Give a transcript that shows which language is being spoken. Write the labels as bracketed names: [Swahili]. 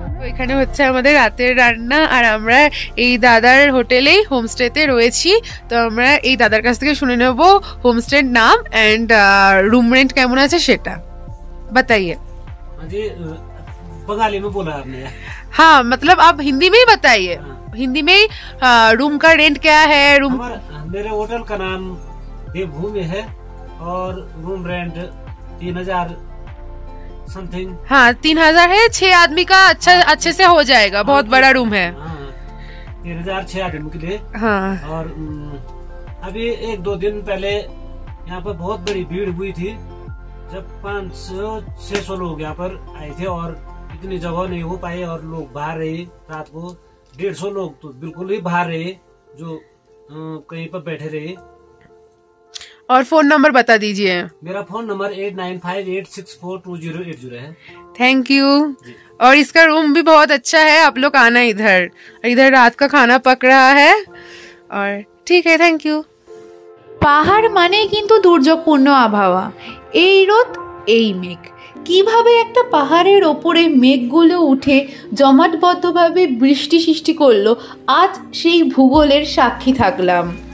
[Bangla] এখানে হচ্ছে আমাদের রাতের রান্না, আর আমরা এই দাদার হোটেলেই হোমস্টেতে রয়েছি। তো আমরা এই দাদার কাছ থেকে শুনে নেব হোমস্টের নাম এন্ড रूम रेंट কেমন আছে সেটা। [Hindi] बताइए। जी बंगाली में बोला आपने। हाँ, मतलब आप हिंदी में ही बताइए। हिंदी में ही रूम का रेंट क्या है? रूम मेरे होटल का नाम देवभूमि है और रूम रेंट 3000 समथिंग। हाँ, 3000 है। 6 आदमी का अच्छे से हो जाएगा। बहुत बड़ा रूम है। 3000 6 आदमी के लिए। हाँ। और अभी 1-2 दिन पहले यहाँ पर बहुत बड़ी भीड़ हुई थी, जब 500-600 लोग यहाँ पर आए थे, और इतनी जगह नहीं हो पाई, और लोग बाहर रहे। रात को 150 लोग तो बिल्कुल ही बाहर रहे, जो कहीं पर बैठे रहे। और फोन नंबर बता दीजिए। मेरा फोन नंबर 8958642080 है। Thank you. और इसका रूम भी बहुत अच्छा है, आप लोग आना इधर। इधर रात का खाना पक रहा है। और ठीक है, थैंक यू। [Bangla] পাহাড় মানে কিন্তু দুর্যোগপূর্ণ আবহাওয়া। এই রোদ এই মেঘ, কিভাবে একটা পাহাড়ের ওপরে মেঘগুলো উঠে জমাটবদ্ধভাবে বৃষ্টি সৃষ্টি করলো, আজ সেই ভূগোলের সাক্ষী থাকলাম।